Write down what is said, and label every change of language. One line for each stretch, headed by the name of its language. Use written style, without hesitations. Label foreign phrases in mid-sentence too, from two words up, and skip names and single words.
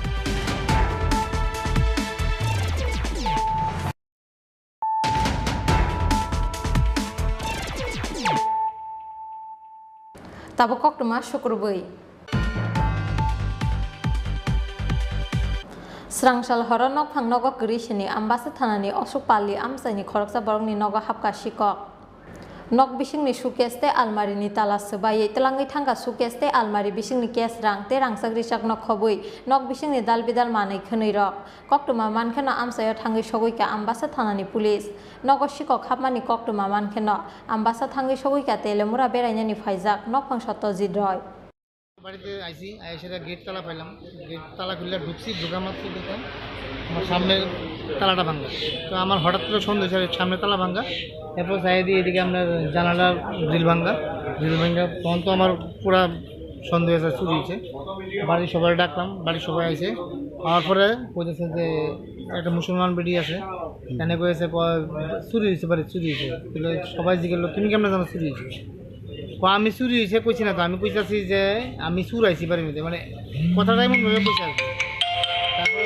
Kok Borok: ताबो कक्टमा शुक्रबै स्रांसाल हर नगफां नग गृहिणी आम्बासा थानानि अशोक पाल्ली आमसाइनि खरकसा बरंनि नग हाबका सिकक nok bisingni suitcase te almari ni tala sebai telangai thangka suitcase te almari bisingni cash rang te rangsagri sak nok khobui nok bisingni dal bidal manai khonoi rok koktuma mankhena amsayo thangai sogoika ambasa thanani police nogo sikok khapmani koktuma mankhena ambasa thangai sogoika telemura berainani faijak nok phangsato jidroi
Bangla: বাড়িতে আইসি আইসেরা গেট তালা পাইলাম গেট তালা খুললে ঢুকছি ঢোকা মাত্র দেখলাম আমার সামনে তালাটা ভাঙ্গা তো আমার হঠাৎ করে সন্দেহ সামনে তালা ভাঙ্গা এরপর চাই দিয়ে এদিকে আপনার জানালার গ্রিল ভাঙ্গা তখন তো আমার পুরা সন্দেহ আছে চুরি হয়েছে বাড়ির সবাই ডাকলাম বাড়ির সবাই আইসে হওয়ার পরে বলতেছে যে একটা মুসলমান বেটি আছে এনে কয়েছে চুরি হয়েছে বাড়ি চুরি হয়েছে সবাই জিজ্ঞেস তুমি কেমন জানো চুরি হয়েছে আমি চুরি হয়েছে কইছি না তো আমি কইতাছি যে আমি চুর আইছি বাড়ির মধ্যে মানে কথাটা এমন ভাবে কইছে আর তারপরে